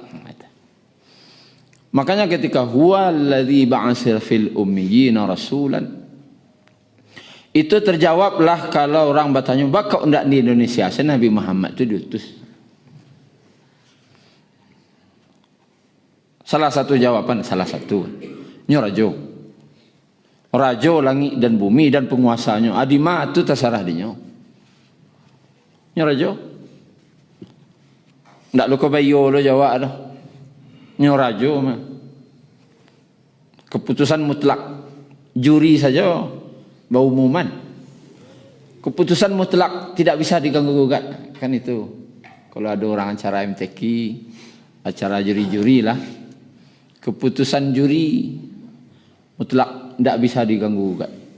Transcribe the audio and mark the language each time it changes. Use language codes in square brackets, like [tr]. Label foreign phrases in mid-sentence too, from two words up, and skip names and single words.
[id] Makanya ketika [ar] huwa alladzi ba'atsa fil ummiyina rasulan, [id] itu terjawablah kalau orang bertanya, bakal ndak di Indonesia Nabi Muhammad itu diutus. Salah satu jawaban, salah satu. [min] Nyo rajo. Rajo langit dan bumi dan penguasanya. Adima itu terserah dinyo. Nyo rajo. Ndak lu kebayo lo jawab dah. Nyo rajo mah. [id] Keputusan mutlak. Juri saja berumuman. Keputusan mutlak tidak bisa diganggu gugat. Kan itu. Kalau ada orang acara MTQ, acara juri-juri lah. Keputusan juri mutlak tidak bisa diganggu gugat.